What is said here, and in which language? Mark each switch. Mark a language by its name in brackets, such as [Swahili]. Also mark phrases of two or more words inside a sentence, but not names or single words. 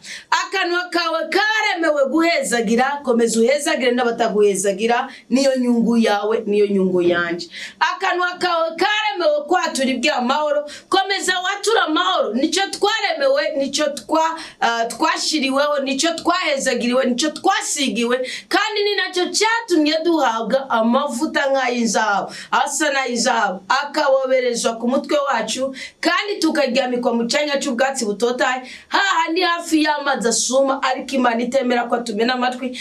[Rundi] Akanwa kawe karemewe guhezagira, komeza uhezagire n'abataguhezagira, niyo nyungu yawe niyo nyungu yanje. Akanwa kawe karemewe kwatura iby'amahoro, komeza watura amahoro. Nico twaremewe, nico twashiriweho, nico twahezagiriwe, nico twasigiwe, kandi ni nacyo cyatumye duhabwa amavuta nk'ay'izahabu, asa n'ay'izahabu, akaboberezwa ku mutwe wacu, kandi tukaryamikwa mu cyanya cy'ubwatsi butotaye, hahandi hafi y'amazi asuma, ariko Imana itemera ko tumena amatwi.